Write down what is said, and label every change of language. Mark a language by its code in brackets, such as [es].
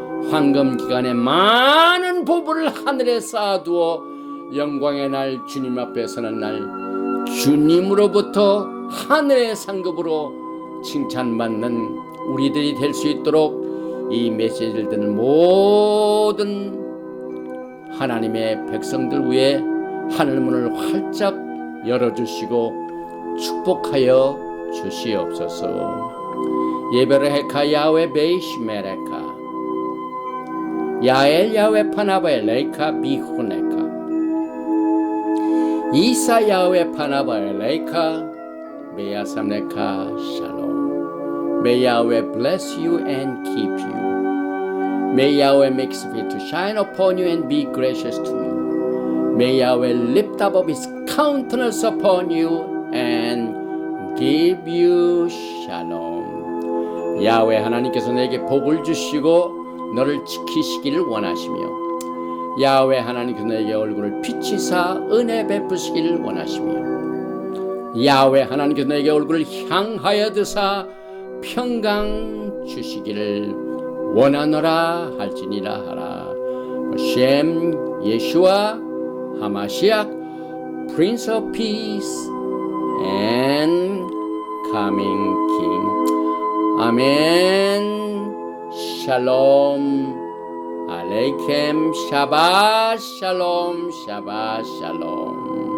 [ko] 황금 기간에 많은 보물을 하늘에 쌓아두어 영광의 날 주님 앞에 서는 날 주님으로부터 하늘의 상급으로 칭찬받는 우리들이 될 수 있도록 이 메시지를 듣는 모든 하나님의 백성들 위해 하늘문을 활짝 열어주시고 축복하여 주시옵소서. [he] 예베르헤카 야외 베이시메레카 야엘 야외 파나바엘 레이카 비후네카 이사 야외 파나바엘 레이카 메야삼네카 샬롬. [en] May Yahweh bless you and keep you. May Yahweh make his face to shine upon you and be gracious to you. May Yahweh lift up his countenance upon you and give you shalom. [ko] 야훼 하나님께서 내게 복을 주시고 너를 지키시기를 원하시며 야훼 하나님께서 내게 얼굴을 비치사 은혜 베푸시기를 원하시며 야훼 하나님께서 내게 얼굴을 향하여 드사 평강 주시기를 원하노라 할지니라 하라. [he] 셴 예슈아 하마시약 [en] Prince of Peace and Coming King. [ko] 아멘. [he] 샬롬 알레이켐 샤바 샬롬 샤바 샬롬.